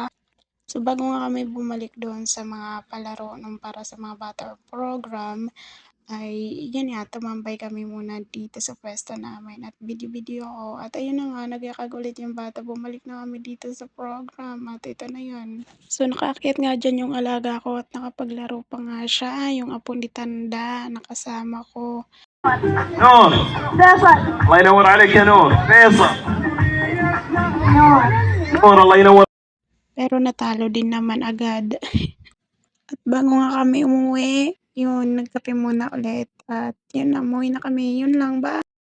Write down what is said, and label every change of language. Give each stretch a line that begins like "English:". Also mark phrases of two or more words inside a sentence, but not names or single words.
Filipino: So, bago nga kami bumalik doon sa mga palaro nung para sa mga bata program, ay yun nga, tumambay kami muna dito sa pwesto namin at video-video ako. At ayun na nga, nagyakag ulit yung bata. Bumalik na kami dito sa program at ito na yun. So, nakaakyat nga dyan yung alaga ko at nakapaglaro pa nga siya. Yung apo ni Tanda, nakasama ko.
Arabic: نور الله ينور عليك يا نور فيصل نور الله ينور.
Filipino: Pero natalo din naman agad. At bago nga kami umuwi, yun, nagkape muna ulit. At yun na, umuwi na kami. Yun lang, bye!